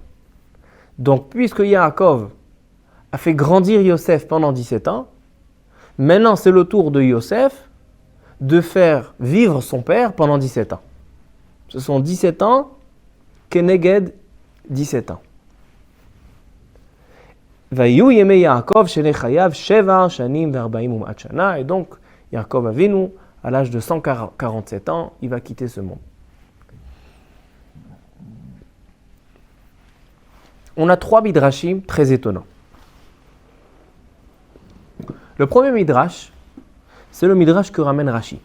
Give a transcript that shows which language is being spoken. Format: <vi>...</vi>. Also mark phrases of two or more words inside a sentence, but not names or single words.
<fr>Donc, puisque Yaakov a fait grandir Yosef pendant 17 ans, maintenant c'est le tour de Yosef de faire vivre son père pendant 17 ans. Ce sont 17 ans, Keneged 17 ans.</fr> <he>ויחי ימי יעקב שני חייו שבע שנים וארבעים ומאת שנה.</he> <fr>Et donc, Yaakov Avinu, à l'âge de 147 ans, il va quitter ce monde. On a 3 midrashim très étonnants. Le premier midrash, c'est le midrash que ramène Rashi.</fr>